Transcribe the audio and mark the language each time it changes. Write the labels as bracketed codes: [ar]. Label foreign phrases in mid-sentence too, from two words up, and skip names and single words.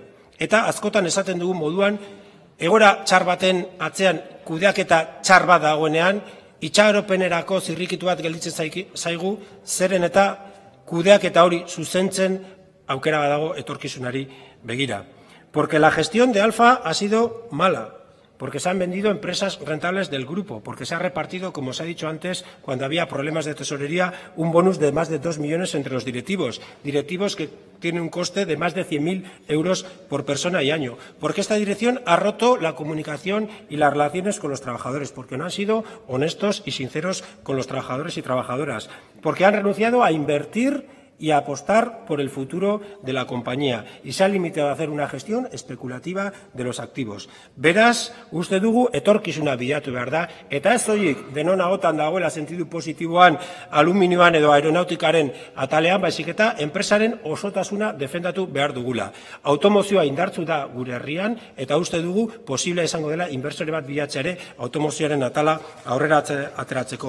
[eu] Eta askotan esaten dugun moduan, egoera txar baten atzean kudeaketa txar bat dagoenean, itxaropenerako zirrikitu bat gelditzen zaigu, zeren eta kudeaketa hori zuzentzen aukera badago etorkizunari begira. [es] Porque la gestión de Alfa ha sido mala. Porque se han vendido empresas rentables del grupo, porque se ha repartido, como se ha dicho antes, cuando había problemas de tesorería, un bonus de más de 2 millones entre los directivos. Directivos que tienen un coste de más de 100.000 euros por persona y año. Porque esta dirección ha roto la comunicación y las relaciones con los trabajadores, porque no han sido honestos y sinceros con los trabajadores y trabajadoras, porque han renunciado a invertir y a apostar por el futuro de la compañía, y se ha limitado a hacer una gestión especulativa de los activos. [eu] Beraz, uste dugu etorkizuna bilatu behar da, eta ez soilik denon ahotan dagoela sentidu positiboan aluminioan edo aeronautikaren atalean, baizik eta enpresaren osotasuna defendatu behar dugula. Automozioa indartzu da gure herrian, eta uste dugu posible izango dela inbertsore bat bilatzea ere automozioaren atala aurrera ateratzeko.